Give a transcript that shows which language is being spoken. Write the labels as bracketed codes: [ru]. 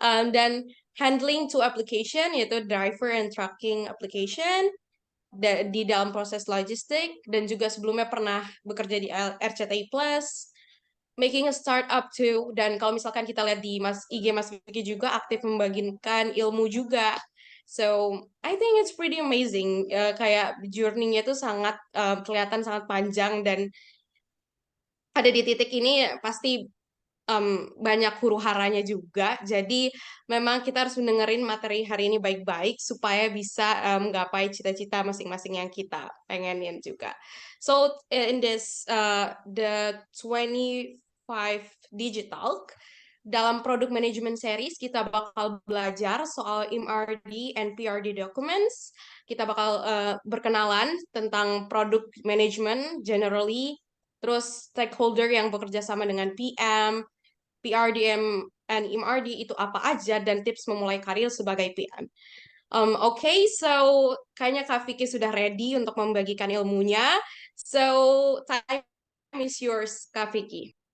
[id] Dan [en] handling two application [id] yaitu [en] driver and tracking application [id] di dalam proses logistik dan juga sebelumnya pernah bekerja di RCTI Plus, [en] making a startup too. [id] Dan kalau misalkan kita lihat di IG Mas Vicky juga aktif membagikan ilmu juga. [en] So I think it's pretty amazing. [id] Kayak journey-nya itu sangat kelihatan sangat panjang dan ada di titik ini pasti banyak huru haranya juga. Jadi memang kita harus mendengarin materi hari ini baik-baik supaya bisa menggapai cita-cita masing-masing yang kita pengenin juga. [en] So in this the 25 Digital dalam product management series [id] kita bakal belajar soal [en] MRD and PRD documents. [id] Kita bakal berkenalan tentang [en] product management generally, [id] terus stakeholder yang bekerja sama dengan PM, PRDM and MRD itu apa aja dan tips memulai karir sebagai PM. Okay, so kayaknya Kak Vicky sudah ready untuk membagikan ilmunya. [en] So time is yours, Kak Vicky.